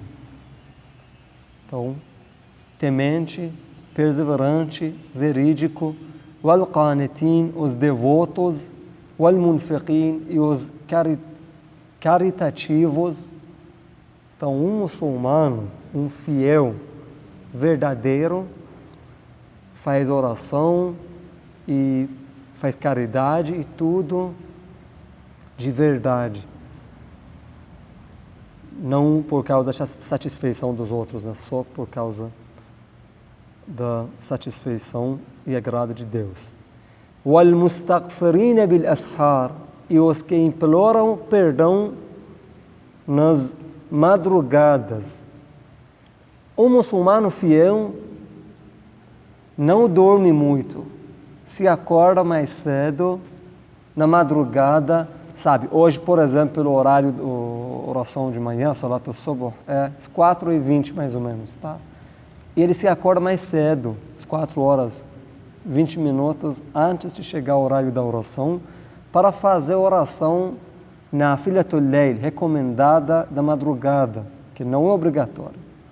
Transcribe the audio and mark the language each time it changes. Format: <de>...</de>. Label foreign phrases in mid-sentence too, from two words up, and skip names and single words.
<pt>Então, temente, perseverante, verídico, wal-qanitin, os devotos, wal-munfiqin, e os caritativos, Então, um muçulmano, um fiel, verdadeiro, faz oração e faz caridade e tudo de verdade. Não por causa da satisfeição dos outros, né? Só por causa da satisfeição e agrado de Deus.</pt> <ar>وَالْمُسْتَغْفِرِينَ بِالْأَسْحَارِ,</ar> <pt>e os que imploram perdão nas madrugadas. O muçulmano fiel não dorme muito, se acorda mais cedo, na madrugada, sabe? Hoje, por exemplo, pelo horário da oração de manhã,</pt> <ar>صلاة الصبح,</ar> <pt>é 4h20 mais ou menos, tá? E ele se acorda mais cedo, às 4 horas, 20 minutos antes de chegar o horário da oração, para fazer a oração na</pt> <ar>نافلة الليل,</ar> <pt>recomendada da madrugada, que não é obrigatória.</pt>